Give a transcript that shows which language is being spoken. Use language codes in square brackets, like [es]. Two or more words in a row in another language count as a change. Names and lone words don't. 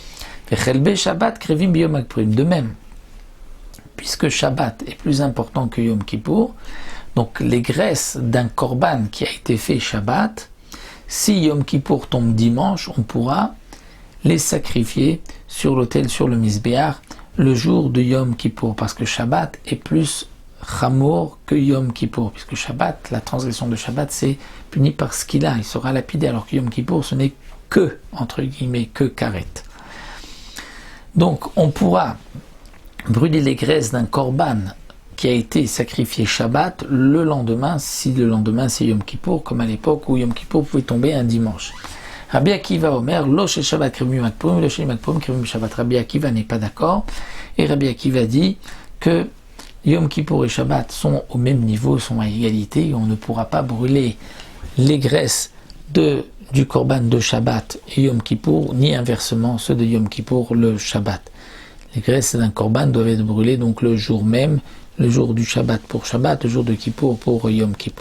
[fr] De même, puisque Shabbat est plus important que Yom Kippour, donc les graisses d'un korban qui a été fait Shabbat, si Yom Kippour tombe dimanche, on pourra les sacrifier sur l'autel, sur le Mizbeach, le jour de Yom Kippour, parce que Shabbat est plus chamour que Yom Kippour, puisque Shabbat, la transgression de Shabbat, c'est puni par ce qu'il a, il sera lapidé, alors que Yom Kippour, ce n'est que, entre guillemets, que karet. Donc, on pourra brûler les graisses d'un korban qui a été sacrifié Shabbat le lendemain, si le lendemain c'est Yom Kippour, comme à l'époque où Yom Kippour pouvait tomber un dimanche. [he] רבי עקיבא אומר, לא של שבת קריבים בכפורים, לא של כפורים קריבים בשבת. [fr] Rabbi Akiva n'est pas d'accord, et Rabbi Akiva dit que Yom Kippour et Shabbat sont au même niveau, sont à égalité, et on ne pourra pas brûler les graisses du korban de Shabbat et Yom Kippour, ni inversement ceux de Yom Kippour le Shabbat. Les graisses d'un korban doivent être brûlées donc le jour même, le jour du Shabbat pour Shabbat, le jour de Kippour pour Yom Kippour.